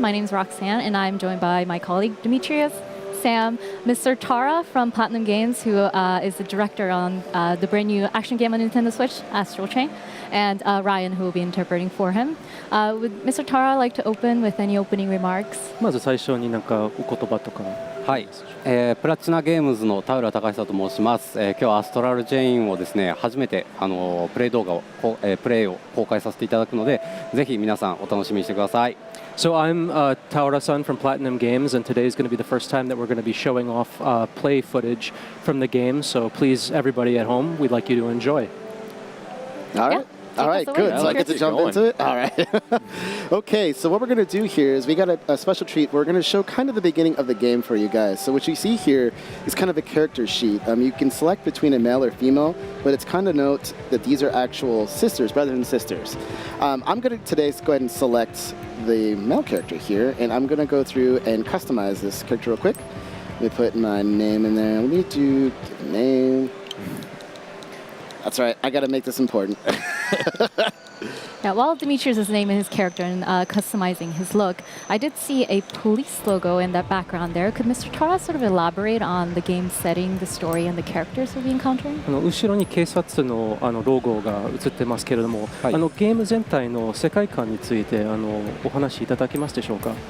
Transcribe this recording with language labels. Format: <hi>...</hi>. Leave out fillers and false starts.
<en>My name is Roxanne and I'm joined by my colleague Demetrius, Sam, Mr. Tara from Platinum Games, who is the director on the brand new action game on Nintendo Switch, Astral Chain, and Ryan, who will be interpreting for him. Would Mr. Tara like to open with any opening remarks?</en> <ja>まず最初になんかお言葉とか。はい、プラチナゲームズの田浦隆久と申します。今日はアストラルチェインをですね初めてプレイ動画をプレイを公開させていただくので、ぜひ皆さんお楽しみにしてください。</ja> <en>So I'm Taura-san from Platinum Games, and today is going to be the first time that we're going to be showing off play footage from the game. So please, everybody at home, we'd like you to enjoy. All right. All right, good. So I get to jump into it? All right. Okay, so what we're going to do here is we got a special treat. We're going to show kind of the beginning of the game for you guys. So what you see here is kind of a character sheet. You can select between a male or female, but it's kind of note that these are actual sisters, brothers and sisters. I'm going to today go ahead and select the male character here, and I'm going to go through and customize this character real quick. Let me put my name in there. Let me do give a name. That's right. I got to make this important. Yeah, while Demetrius is naming his character and customizing his look, I did see a police logo in that background there. Could Mr. Tara sort of elaborate on the game setting, the story, and the characters we'll be encountering?</en> <ja>後ろに警察のロゴが映ってますけれども、ゲーム全体の世界観についてお話しいただけますでしょうか。</ja>